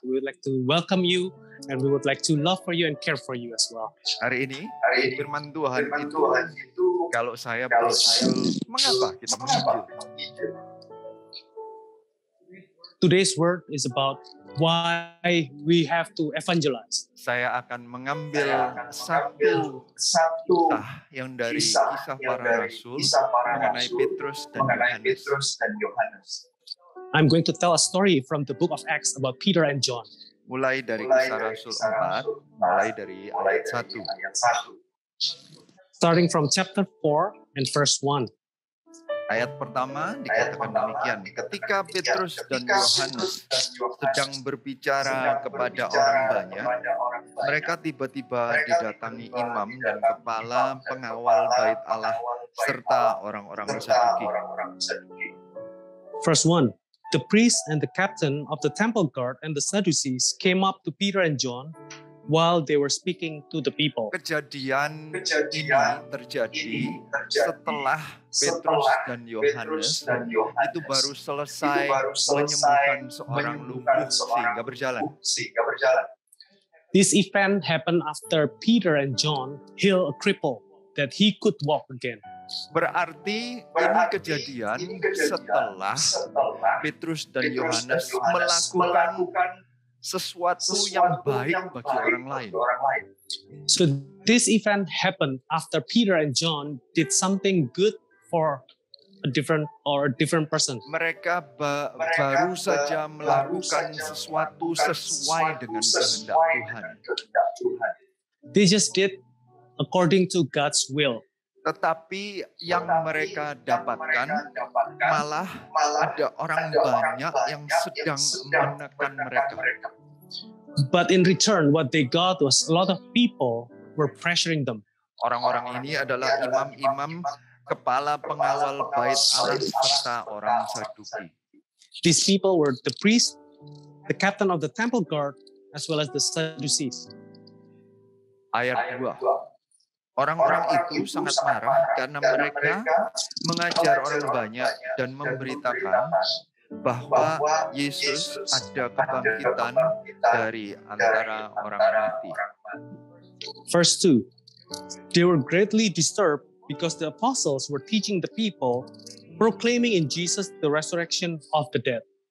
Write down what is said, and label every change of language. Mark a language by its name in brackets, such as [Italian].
[English] We would like to welcome you and we would like to love for you and care for you as well. [Indonesian] Hari ini firman Tuhan itu kalau saya berjudul mengapa kita menginjil. [English] Today's word is about why we have to evangelize. [Indonesian] Saya akan mengambil satu kisah yang dari kisah para rasul mengenai Petrus dan Yohanes. [English] I'm going to tell a story from the book of Acts about Peter and John. [Indonesian] Mulai dari kisah Rasul 4, mulai dari ayat 1. [English] Starting from chapter 4 and verse 1. [Indonesian] Ayat pertama dikatakan demikian. Ketika Petrus dan Yohanes sedang berbicara kepada orang banyak, mereka tiba-tiba didatangi imam dan kepala pengawal bait Allah serta orang-orang Saduki. [English] Verse 1. The priest and the captain of the temple guard and the Sadducees came up to Peter and John while they were speaking to the people. [Indonesian] Kejadian ini terjadi setelah Petrus dan Yohanes itu baru selesai menyembuhkan seorang lumpuh sehingga berjalan. [English] This event happened after Peter and John healed a cripple that he could walk again. [Indonesian] Berarti ini kejadian setelah Petrus dan Yohanes melakukan sesuatu yang baik bagi orang lain. [English] So this event happened after Peter and John did something good for a different person. [Indonesian] Mereka baru saja melakukan sesuatu sesuai dengan kehendak Tuhan. [English] They just did according to God's will. [Indonesian] Tetapi yang mereka dapatkan malah ada orang banyak yang sedang menekan mereka. [English] But in return, what they got was a lot of people were pressuring them. [Indonesian] Orang-orang ini adalah imam-imam, kepala pengawal bait Allah serta orang Saduki. [English] These people were the priest, the captain of the temple guard, as well as the Sadducees. [Indonesian] Ayat 2. Orang-orang itu sangat marah karena mereka mengajar orang banyak dan memberitakan bahwa Yesus ada kebangkitan dari antara orang mati. [English] Verse 2. They were greatly disturbed because the apostles were teaching the people, proclaiming in Jesus the resurrection of the dead.